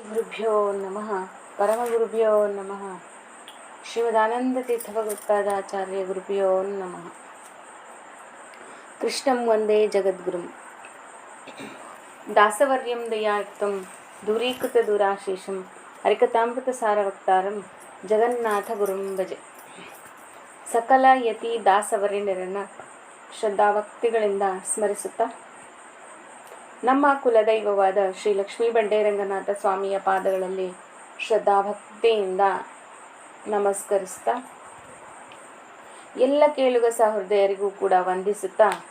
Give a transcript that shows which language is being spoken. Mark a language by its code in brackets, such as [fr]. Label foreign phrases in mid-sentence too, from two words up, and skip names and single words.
[sa] ಗುರುಭ್ಯೋ ನಮಃ. ಪರಮಗುರುಭ್ಯೋ ನಮಃ. ಶ್ರೀಮದಾನಂದತೀರ್ಥಭಗವತ್ಪಾದಾಚಾರ್ಯ ಗುರುಭ್ಯೋ ನಮಃ. ಕೃಷ್ಣಂ ವಂದೇ ಜಗದ್ಗುರುಂ ದಾಸವರ್ಯಂ ದಯಾಯುಕ್ತಂ ದೂರೀಕೃತ ದೂರಾಶೇಷಂ ಹರಿಕಥಾಮೃತ ಸಾರವಕ್ತಾರಂ ಜಗನ್ನಾಥ ಗುರುಂ ಭಜೆ. [kn] ಸಕಲ ಯತಿ ದಾಸವರ್ಯರನ್ನು ಶ್ರದ್ಧಾಭಕ್ತಿಗಳಿಂದ ಸ್ಮರಿಸುತ್ತಾ ನಮ್ಮ ಕುಲದೈವವಾದ ಶ್ರೀ ಲಕ್ಷ್ಮೀ ಬಂಡೇರಂಗನಾಥ ಸ್ವಾಮಿಯ ಪಾದಗಳಲ್ಲಿ ಶ್ರದ್ಧಾಭಕ್ತಿಯಿಂದ ನಮಸ್ಕರಿಸ್ತಾ ಎಲ್ಲ ಕೇಳುಗ ಸಹೃದಯರಿಗೂ ಕೂಡ ವಂದಿಸುತ್ತಾ